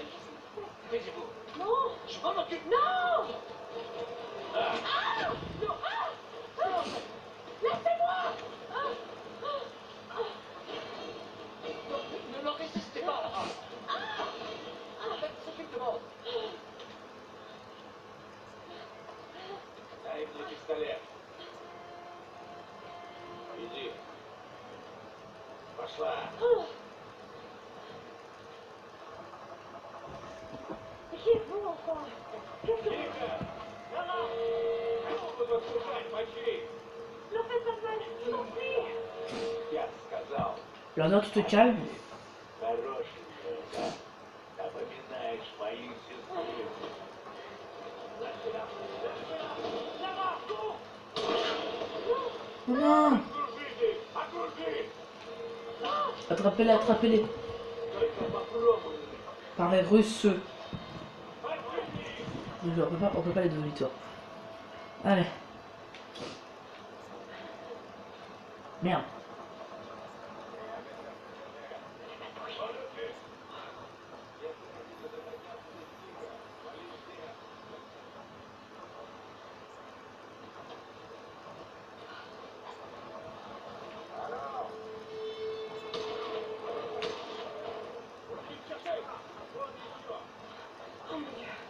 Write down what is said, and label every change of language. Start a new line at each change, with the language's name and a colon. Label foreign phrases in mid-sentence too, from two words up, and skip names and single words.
French: Taisez-vous. Non. Je m'en occupe. Non. Ah. Non. Laissez-moi. Non, ne leur résistez pas, Lara. Faites ce qu'il demande.
Russian: Дай мне пистолет. Иди. Пошла.
French: Qui êtes-vous, enfant? Qu'est-ce que vous...
Russian: Тихо! Кого вы тут служать, мочи?
French: Ne faites pas de mal, je vous en prie.
Russian: Я сказал,
French: Leonard, tu te calmes.
Russian: хорошенькая, да? Напоминаешь мою сестру.
French: Oh non.
Russian: Окружите! Окружи!
French: Attrapez-les, attrapez-les.
Russian: Только попробуй.
French: Par les Russes.
Russian: Отпусти!
French: On peut pas les donner toi. Allez. Merde. Oh mon Dieu.